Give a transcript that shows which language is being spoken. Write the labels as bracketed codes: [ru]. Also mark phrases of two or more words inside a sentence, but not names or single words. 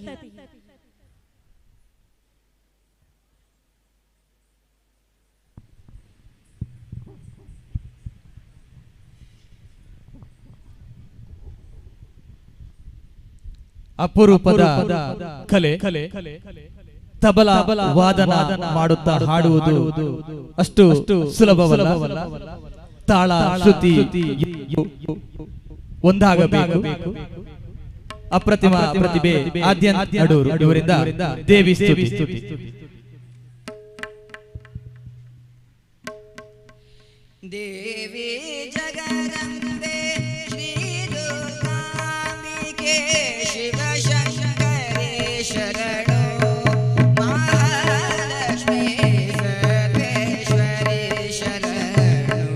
[kn] ಅಪರೂಪದ ಕಲೆ ತಬಲಾ ವಾದನ ಮಾಡುತ್ತಾ ಹಾಡುವುದು ಅಷ್ಟು ಸುಲಭವಲ್ಲ. ತಾಳ ಶ್ರುತಿ ಒಂದಾಗಬೇಕು. ಅಪ್ರತಿಮ ಪ್ರತಿಭೆ ಆದ್ಯಂತ ಅಡೂರು ಇವರಿಂದ ದೇವಿ ಸ್ತುತಿ. ದೇವಿ ಜಗದಂಬೆ ಶ್ರೀ ದುರ್ಗಾಂಬಿಕೆ ಶಿವ ಶಂಕರೇ ಶರಣೋ ಮಹಾಲಕ್ಷ್ಮೀ ಸರ್ವೇಶ್ವರಿ ಶರಣೋ.